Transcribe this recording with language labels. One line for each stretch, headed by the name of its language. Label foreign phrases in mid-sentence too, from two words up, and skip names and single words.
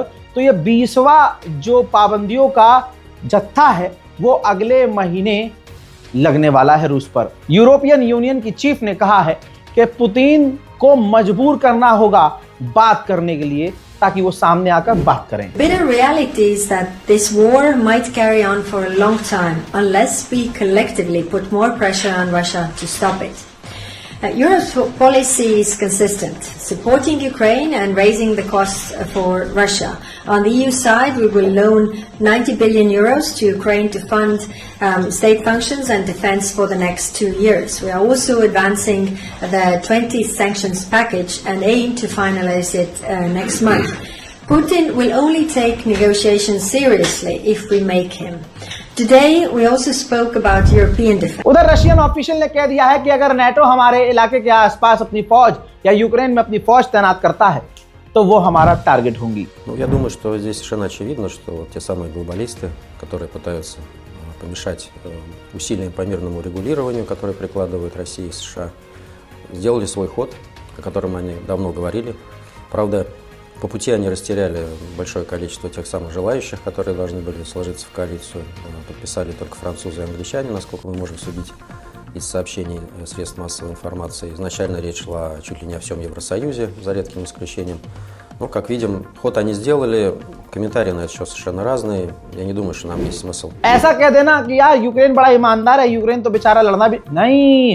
Hindi: तो ये 20वां जो पाबंदियों का जत्था है वो अगले महीने लगने वाला है रूस पर। यूरोपियन यूनियन की चीफ ने कहा है कि पुतिन को मजबूर करना होगा बात करने के लिए ताकि वो सामने आकर बात करें।
English: Bitter reality is that this war might carry on for a long time unless we collectively put more pressure on Russia to stop it. Europe's policy is consistent, supporting Ukraine and raising the costs for Russia. On the EU side, we will loan 90 billion euros to Ukraine to fund state functions and defense for the next 2 years. We are also advancing the 20 sanctions package and aim to finalize it next month. Putin will only take negotiations seriously if we make him. Today we also spoke about European defense.
Hindi: उधर
English: Russian official
Hindi: ने कह दिया है कि अगर नेटो हमारे इलाके के आसपास अपनी फौज या यूक्रेन में अपनी फौज तैनात करता है तो वो हमारा टारगेट होंगी।
Russian: Я думаю, что здесь совершенно очевидно, что вот те самые глобалисты, которые пытаются помешать усилиям по мирному регулированию, которые прикладывают Россия и США, сделали свой ход, о котором они давно говорили. Правда, по пути они растеряли большое количество тех самых желающих, которые должны были сложиться в коалицию. Подписали только французы и англичане, насколько мы можем судить из сообщений средств массовой информации. Изначально речь шла чуть ли не о всем Евросоюзе, за редким исключением. Но, как видим, ход они сделали, комментарии на это счет совершенно разные. Я не думаю, что нам есть смысл.
Hindi: ऐसा कह देना कि यार यूक्रेन बड़ा ईमानदार है, यूक्रेन तो बेचारा लड़ना भी नहीं।